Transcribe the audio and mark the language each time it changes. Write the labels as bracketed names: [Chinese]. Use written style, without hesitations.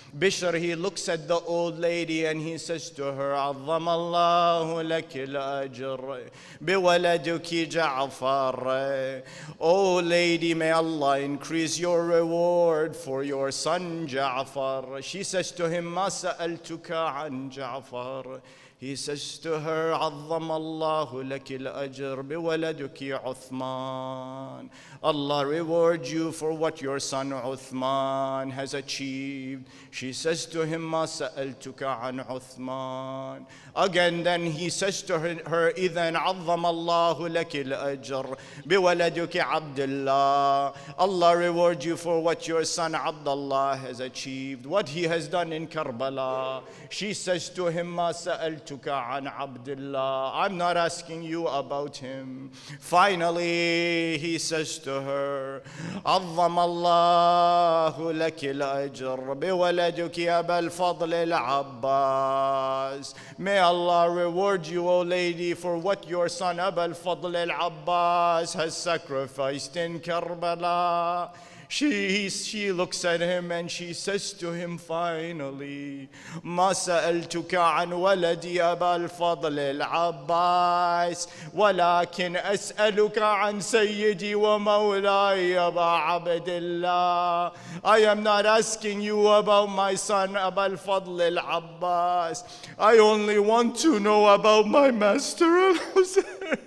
[English] Bishr, he looks at the old lady and he says to her, [Arabic] عظم الله لك الأجر بولدك جعفر. [English] Oh lady, may Allah increase your reward for your son Ja'far. She says to him, [Arabic] ما سألتك عن جعفر. [English] He says to her, [Arabic] عظم الله لك الأجر بولدك عثمان. [English] Allah reward you for what your son Uthman has achieved. She says to him, [Arabic] ما سألتك عن عثمان. [English] Again, then he says to her, [Arabic] إذن عظم الله لك الأجر بولدك عبد الله. [English] Allah reward you for what your son Abdullah has achieved, what he has done in Karbala. She says to him, [Arabic] ما سألتك عن عبد الله. [English] I'm not asking you about him. Finally, he says to her, [Arabic] عظم الله لك الأجر بولدك أبا الفضل العباس. [English] May Allah reward you, O lady, for what your son Abu al-Fadl al-Abbas has sacrificed in Karbala. She looks at him and she says to him finally, [Arabic] ما سألتك عن ولدي أبا الفضل العباس ولكن أسألك عن سيدي ومولاي أبا عبد الله. [English] I am not asking you about my son Abu al-Fadl al-Abbas. I only want to know about my master al-Hussein.